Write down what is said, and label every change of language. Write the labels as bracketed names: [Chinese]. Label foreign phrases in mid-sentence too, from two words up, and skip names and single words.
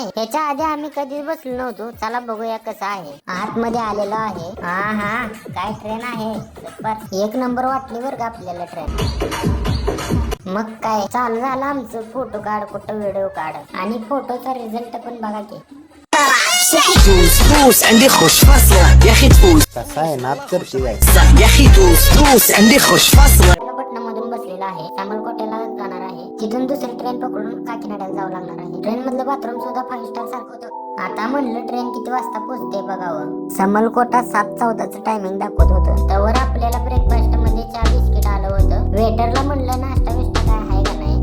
[Marathi] ह्याच्या आधी आम्ही कधीच बसलो नव्हतो. चला बघूया कसं आहे. आतमध्ये आलेलो आहे. हा काय ट्रेन आहे. एक नंबर वाटली बरं का आपल्याला ट्रेन. मग काय चालू झालं आमचं फोटो काढ, कुठं व्हिडिओ काढ. आणि फोटोचा रिझल्ट पण बघा की. [Arabic] فوز عندي خوش فاصلة يا اخي تفوز [Marathi] कसा आहे नाद करते काय [Arabic] صح يا اخي توس عندي خوش فاصلة. [Marathi] पटना मधून बसलेला आहे. सामलकोटेला जाणार आहे. तिथून दुसरी ट्रेन पकडून काकीनाड्याला जावं लागणार आहे. ट्रेन मधलं बाथरूम सुद्धा 5 स्टार सारखं होतं. आता म्हणलं ट्रेन किती वाजता पोहोचते बघावं. समलकोटा 7:14चं टायमिंग दाखवत होतं. त्यावर आपल्याला ब्रेकफास्ट मध्ये चहा बिस्किट आलं होतं. वेटरला म्हणलं नाश्ता बिस्टा काय आहे का नाही.